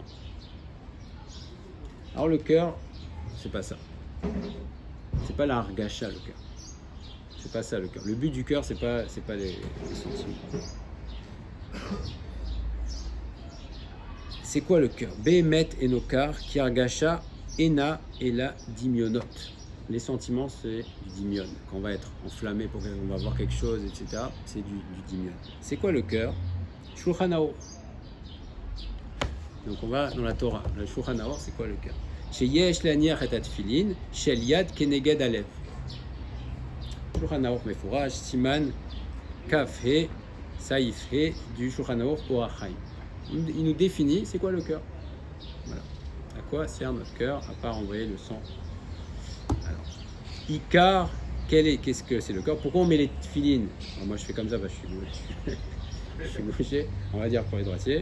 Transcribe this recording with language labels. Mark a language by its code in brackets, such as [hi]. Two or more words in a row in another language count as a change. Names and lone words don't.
[fr] Alors le cœur, c'est pas ça. C'est pas la hargasha, le cœur. C'est pas ça le cœur. Le but du cœur, c'est pas les sentiments. C'est quoi le cœur? [he] באמת העיקר, כי הרגשה, אינה אלא דמיונות. [fr] Les sentiments, c'est du dimion. Quand on va être enflammé, pour qu'on va voir quelque chose, etc., c'est du dimion. C'est quoi le cœur? Shulchan Aruch. Donc on va dans la Torah. Le Shulchan Aruch, c'est quoi le cœur? [he] שיש להניח את התפילין, של יד כנגד הלב. שולחן ערוך מפורש, סימן כ"ה, סעיף ה, [fr] du Shulchan Aruch Orach Chaim. Il nous définit, c'est quoi le cœur? Voilà. À quoi sert notre cœur, à part envoyer le sang? Alors, Icar, qu'est-ce que c'est le cœur? Pourquoi on met les tefilines? Moi je fais comme ça, je suis mouché, on va dire pour les droitiers.